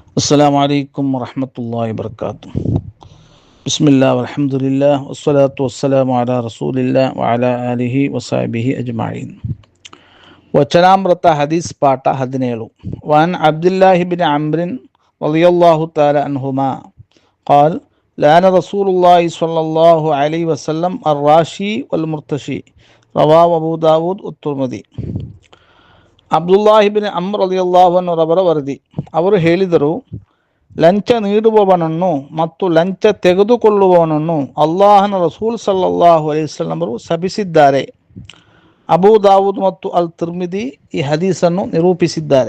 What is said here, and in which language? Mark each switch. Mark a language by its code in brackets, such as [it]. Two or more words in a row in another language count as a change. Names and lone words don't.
[ar] السلام عليكم ورحمة الله وبركاته. بسم الله والحمد لله والصلاة والسلام على رسول الله وعلى آله وصحبه أجمعين. [kn] ವಚನಾಮೃತ ಹದೀಸ್ ಪಾಠ 17. [ar] وعن عبد الله بن عمرو رضي الله تعالى عنهما قال لعن رسول الله صلى الله عليه وسلم الراشي والمرتشي رواه أبو داود والترمذي. [kn] ಅಬ್ದುಲ್ಲಾಹಿಬಿನ್ ಅಮ್ರ್ [ar] رضي الله عنه [kn] ರವರ ವರದಿ. ಅವರು ಹೇಳಿದರು, ಲಂಚ ನೀಡುವವನನ್ನು ಮತ್ತು ಲಂಚ ತೆಗೆದುಕೊಳ್ಳುವವನನ್ನು ಅಲ್ಲಾಹನ ರಸೂಲ್ [ar] صلى الله عليه وسلم [kn] ಅವರು ಶಪಿಸಿದ್ದಾರೆ. ಅಬೂ ದಾವೂದ್ ಮತ್ತು ಅಲ್ ತಿರ್ಮಿದಿ ಈ ಹದೀಸನ್ನು ನಿರೂಪಿಸಿದ್ದಾರೆ.